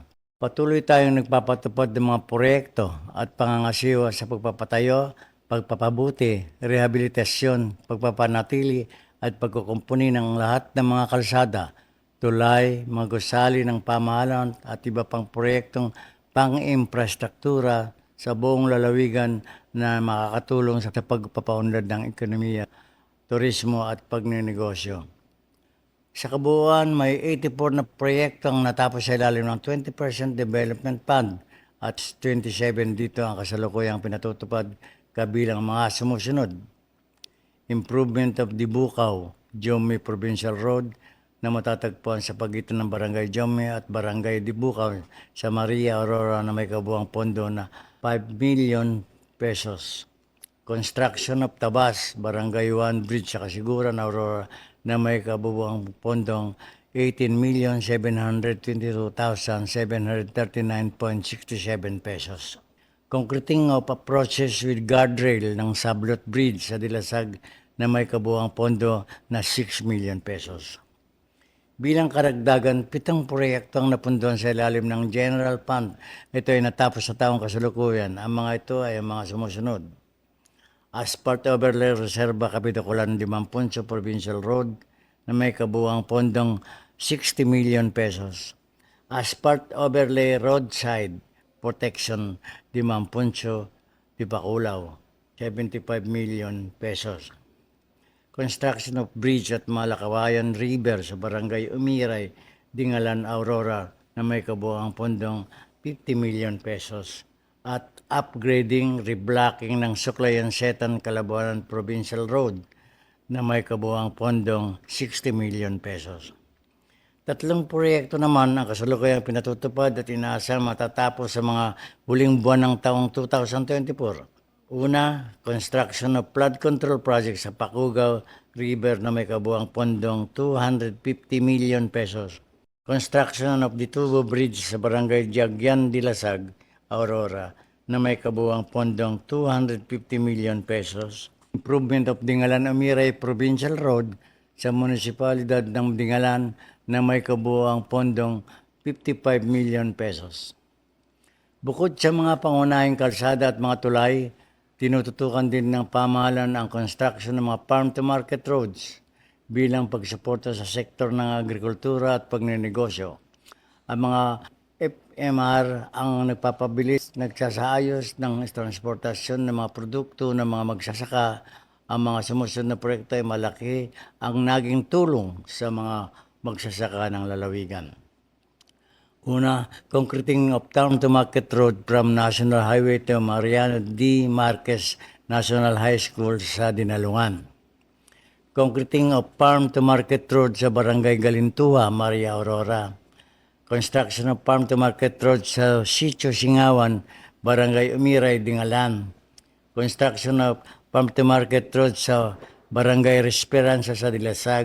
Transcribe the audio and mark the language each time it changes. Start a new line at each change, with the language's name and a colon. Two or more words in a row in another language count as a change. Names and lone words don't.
Filipino: Patuloy tayong nagpapatupad ng mga proyekto at pangangasiwa sa pagpapatayo, pagpapabuti, rehabilitasyon, pagpapanatili at pagkukumpuni ng lahat ng mga kalsada, tulay, mga gusali ng pamahalaan at iba pang proyektong pang-infrastruktura sa buong lalawigan na makakatulong sa pagpapaunlad ng ekonomiya, turismo at pagnenegosyo. Sa kabuuan, may 84 na proyekto ang natapos sa ilalim ng 20% Development Fund at 27 dito ang kasalukuyang pinatutupad kabilang mga sumusunod.
English: Improvement of
Filipino: Dibukaw, Jome Provincial Road, na matatagpuan sa pagitan ng Barangay Jome at Barangay Dibukaw sa Maria Aurora na may kabuuang pondo na 5 million pesos.
English: Construction of
Filipino: Tabas, Barangay 1 Bridge sa Kasiguran, Aurora na may kabuuang pondong 18,732,739.67 pesos.
English: Concreting of approaches with guardrail
Filipino: ng Sablot Bridge sa Dilasag na may kabuuang pondo na 6 million pesos. Bilang karagdagan, 7 proyekto ang napunduhan sa ilalim ng General Fund. Ito ay natapos sa taong kasalukuyan. Ang mga ito ay ang mga sumusunod.
English: Asphalt Overlay
Filipino: Reserva Capitaculan Limampunso Provincial Road na may kabuuang pondong 60 million pesos.
English: Asphalt Overlay Roadside Protection Limampunso Dipakulaw, 75 million pesos. Construction of bridge
Filipino: at Malakawayan River sa Barangay Umiray, Dingalan, Aurora na may kabuuang pondong 50 million pesos. At
English: upgrading, reblocking
Filipino: ng Suklayan-Setan, Calabuanan Provincial Road na may kabuuang pondong 60 million pesos. 3 proyekto naman ang kasalukuyang pinatutupad at inaasang matatapos sa mga huling buwan ng taong 2024. Una,
English: construction of flood control project
Filipino: sa Pacugaw River na may kabuuang pondong 250 million pesos.
English: Construction of the
Filipino: Tubo Bridge sa Barangay Jagyan, Dilasag, Aurora na may kabuuang pondong 250 million pesos.
English: Improvement of
Filipino: Dingalan Umiray Provincial Road sa Munisipalidad ng Dingalan na may kabuuang pondong 55 million pesos. Bukod sa mga pangunahing kalsada at mga tulay, tinututukan din ng pamahalaan ang construction ng mga
English: farm-to-market roads
Filipino: bilang pagsuporta sa sektor ng agrikultura at pagnenegosyo. Ang mga FMR ang nagpapabilis, nagsasaayos ng transportasyon ng mga produkto ng mga magsasaka. Ang mga sumusunod na proyekto ay malaki ang naging tulong sa mga magsasaka ng lalawigan. Una,
English: concreting of town to market road from National Highway to Mariano D.
Filipino: Marquez National High School sa Dinalungan.
English: Concreting of farm to market road sa Barangay Galintua, Maria Aurora. Construction of farm to market road sa Sitio Singawan, Barangay Umiray, Dingalan. Construction of farm to market road sa Barangay Esperanza sa Dilasag.